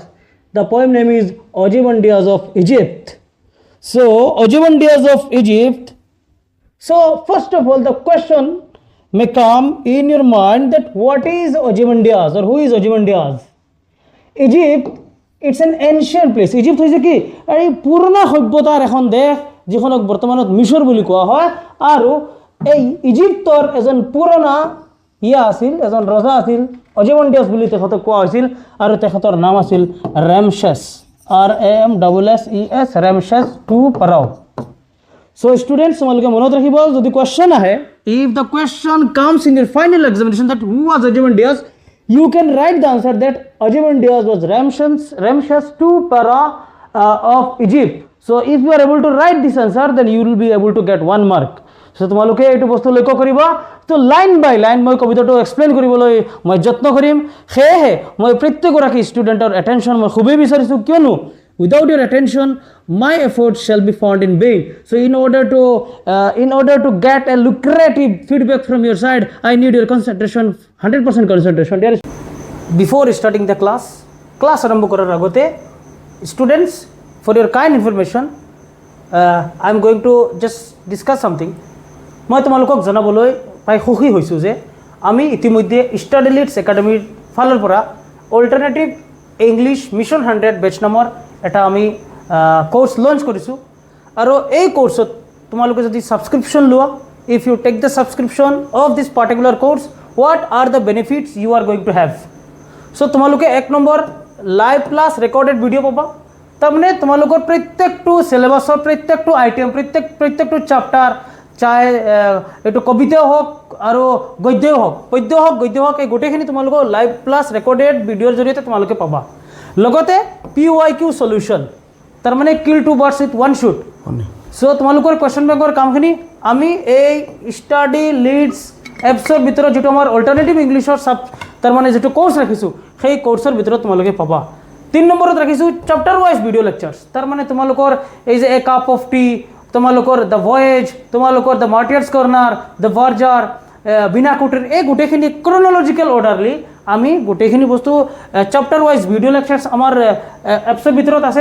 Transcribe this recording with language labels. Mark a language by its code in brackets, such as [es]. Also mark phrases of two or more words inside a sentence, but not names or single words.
[en] The poem name is Ozymandias of Egypt. So, Ozymandias of Egypt. So, first of all, the question may come in your mind that what is Ozymandias or who is Ozymandias? Egypt, it's an ancient place. [as] Egypt is কি এই পুরনো সভ্যতাৰ এখন দেশ যিখনক বৰ্তমানত মিশৰ বুলি কোৱা হয় আৰু এই ইজিপ্তৰ এজন পুৰণা আছিল এজন ৰজা আছিল অজিমন্ডিয়াছ বুলি তেখেতক কোৱা হৈছিল আৰু তেখেতৰ নাম আছিল ৰামছেছ [en] RAMSSES ৰামছেছ II পাৰাও So students [as] তোমালোকে মনত ৰাখিব যদি কোৱেশ্চন আহে [en] if the question comes in your final examination that who was Ozymandias you can write the answer that Ozymandias was Ramses II Pharaoh of Egypt. So if you are able to write this answer, then you will be able to get 1 mark. [as] So তোমালোকে এইটো বস্তু লক্ষ্য কৰিবা তো [en] line by line [as] মই কবিতাটো এক্সপ্লেইন কৰিবলৈ মই যত্ন কৰিম সেয়ে মই প্ৰত্যেকগৰাকী ষ্টুডেণ্টৰ এটেনশ্যন মই খুবেই বিচাৰিছো কিয়নো [en] without your attention my efforts shall be found in vain. So in order to get a lucrative feedback from your side I need your concentration 100% concentration. Before starting the class [as] আৰম্ভ কৰাৰ আগতে [en] students for your kind information I am going to just discuss something. [as] মই তোমালোকক জনাবলৈ পাই খুশি হৈছো যে আমি ইতিমধ্যে ষ্টাডি লিডছ একাডেমীৰ ফালৰ পৰা অল্টাৰনেটিভ ইংলিছ মিছন 100 বেচ নামৰ এটা আমি কোর্স লঞ্চ কৰিছো আৰু এই কোর্সত তোমালোকে যদি সাবস্ক্রিপশন লোৱা [en] if you take the subscription of this particular course what are the benefits you are going to have. [as] So তোমালোকে এক নম্বৰ [en] live class recorded video [as] পাবা তাৰমানে তোমালোকৰ প্ৰত্যেকটো সিলেবাসৰ প্ৰত্যেকটো আইটেম প্ৰত্যেকটো চ্যাপ্টাৰ চাই এটো কবিতা হোক আৰু গদ্য হোক গদ্য হোক এই গোটেইখিনি তোমালোকৰ [en] live class recorded video [as] জৰিয়তে তোমালোকে পাবা লগতে PYQ সলিউশন তাৰমানে [en] kill two birds with one shoot so [as] তোমালোকৰ [en] question bank [as] কামখিনি আমি এই ষ্টাডি লিডছ এপছৰ ভিতৰত যেটো আমাৰ অল্টাৰনেটিভ ইংলিছৰ তাৰমানে যেটো কোৰ্স ৰাখিছো সেই কোৰ্সৰ ভিতৰত তোমালোকে পাবা 3 নম্বৰত ৰাখিছো [en] chapter wise video lectures [as] তাৰমানে তোমালোকৰ এই যে [en] a cup of [as] টি তোমালোকৰ দ্য ভয়েজ তোমালোকৰ দ্য মাৰ্টিয়াৰ্স কৰ্নাৰ দ্য ভাৰ্জাৰ বিনা কুটিৰ এই গোটেইখিনি [en] chronological orderly [as] আমি গোটেইখিনি বস্তু [en] chapter wise video lectures [as] আমাৰ এপছৰ ভিতৰত আছে